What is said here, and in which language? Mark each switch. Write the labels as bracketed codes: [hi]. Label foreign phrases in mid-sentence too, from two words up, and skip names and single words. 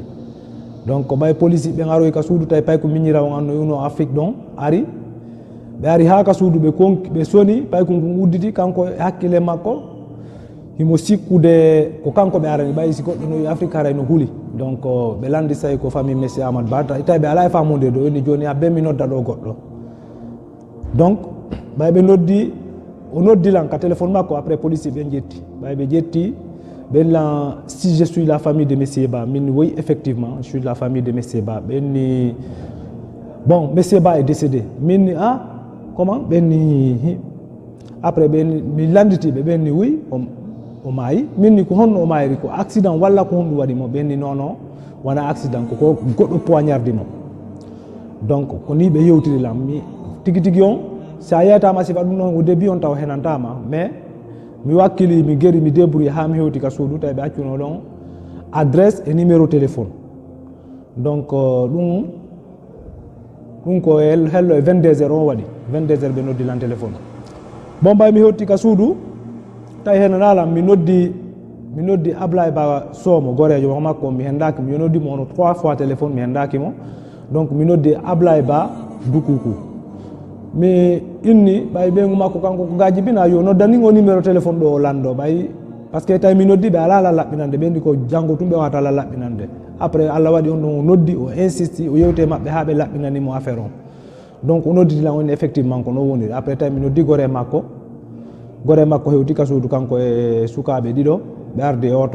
[ff] Donc ɓay police ɓe garoy ka suudu tawi pay ko miñira on anno yuno Afrique ɗon ari ɓe ari ha ka suudu ɓe konki ɓe soni pay ko ɗum udditi kanko e hakkille makko himo sikkude ko kanko ɓe arani ɓay si goɗɗo no Afrique haray no huuli. Donc ɓe landi say ko famille monsieur Amadou Ba tawi ɓe ala e famude ɗo woni joni ha be mi nodda ɗo goɗɗo. Donc ɓay ɓe noddi o noddilan ka téléphone makko après police ɓe jetti ɓay ɓe jetti ben si [fr] je suis la famille de Monsieur Ba, oui effectivement je suis la famille de Monsieur Ba. Bon Monsieur Ba est décédé. Ah comment après [ff] mi landiti be oui o mayi minni ko honno o mayri ko accident walla ko honɗum waɗi mo ɓenni non wona accident ko goɗɗo poignardi mo. Donc ko ni ɓe yewtiri lam mi tigi tigi on sa yeytama sifa ɗum ɗon [fr] au début [ff] on taw henantama mais mi wakkili mi geri mi débrouille ha mi hewti ka suudu tawi ɓe accuno ɗon [fr] adresse et numéro téléphone. [ff] Donc ɗum ko hello e 22 heures on waɗi 22 heures ɓe noddi lan téléphone. Bon mbay mi hewti ka suudu tawi henanalam mi noddi Ablaye Ba Somo gorejo makko mi hendaki mi noddimo ono 3 fois téléphone mi hendaki mo. Donc mi noddi Ablaye Ba Dukuku mi inni ɓay ɓeygu makko kanko ko gaji bina yo noddani o [fr] numéro téléphone [ff] ɗo o lando ɓay [fr] par ce que [ff] tawi mi noddi ɓe ala la laɓɓinande ɓendi ko janggo tum ɓe wata la laɓɓinande. Après Allah waɗi on ɗon o noddi o insisti o yewte maɓɓe ha ɓe laɓɓinanimo affaire on. Donc o nodditilan on effectivement ko no woniri. Après tawi mi noddi gore makko hewti ka suudu kanko e sukaɓe ɗiɗo ɓe ardi e oto.